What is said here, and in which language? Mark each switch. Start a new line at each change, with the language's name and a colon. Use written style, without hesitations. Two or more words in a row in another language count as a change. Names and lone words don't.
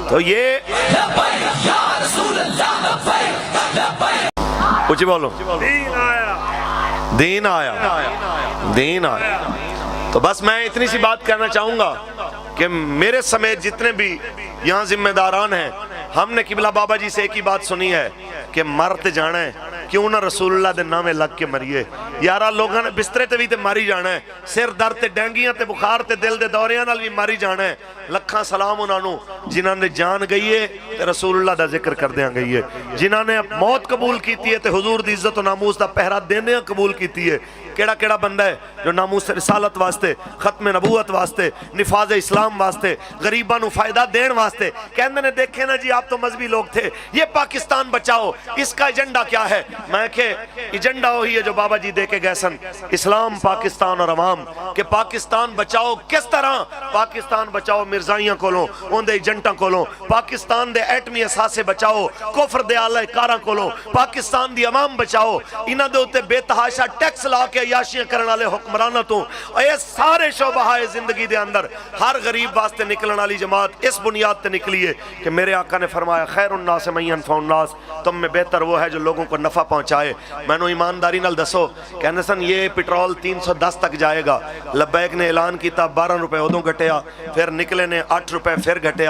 Urdu: تو یہ کچھ بولو، دین آیا، دین آیا۔ تو بس میں اتنی سی بات کہنا چاہوں گا کہ میرے سمیت جتنے بھی یہاں ذمہ داران ہیں، ہم نے قبلہ بابا جی سے ایک ہی بات سنی ہے کہ مرتے جانا ہے،
Punjabi: کیوں نہ رسول اللہ دے نامے لگ کے مریے۔ یارہ لوگاں نے بسترے تے بھی تے ماری جانا ہے، سر درد تے ڈینگیاں تے بخار تے دل دے دوریاں نال بھی ماری جانا ہے۔ لکھاں سلام انہاں نو جنہاں نے جان گئی ہے تے رسول اللہ دا ذکر کر دیاں گئی ہے، جنہاں نے موت قبول کیتی ہے تے حضور دی عزت و ناموس دا پہرا دینے قبول کیتی ہے۔ کیڑا کیڑا بندہ ہے جو ناموس رسالت واسطے، ختم نبوت واسطے، نفاذ اسلام واسطے، غریباں نو فائدہ دین واسطے کہندے نے دیکھے نا جی
Urdu: آپ تو مذہبی لوگ تھے، یہ پاکستان بچاؤ، اس کا ایجنڈا کیا ہے؟ میں کہ ایجنڈا وہی ہے جو بابا جی
Punjabi: دے کے گئے سن،
Urdu: اسلام، پاکستان اور عوام، کہ پاکستان بچاؤ کس طرح؟
Punjabi: پاکستان بچاؤ مرزائیاں کولوں، ان دے ایجنٹاں کولوں، پاکستان دے ایٹمی اثاثے بچاؤ کفر دے آلہ کاراں کولوں، پاکستان دی عوام بچاؤ انہاں دے اوتے بے تحاشا ٹیکس لا کے عیاشیاں کرنے والے حکمرانوں تو، اور یہ سارے شعبہ زندگی دے اندر ہر غریب واسطے نکلنے والی جماعت اس بنیاد تے نکلی ہے کہ میرے آقا نے فرمایا
Arabic: خیر الناس من ينفع الناس،
Urdu: تم میں بہتر وہ ہے جو لوگوں کو نفع پہنچائے۔
Punjabi: میں نے ایمانداری نال دسو کہنے سن
Urdu: یہ پٹرول 310 تک جائے گا،
Punjabi: لبیک نے اعلان کیتا 12 روپے ادوں گھٹیا، پھر نکلے نے 8 روپے پھر گھٹیا۔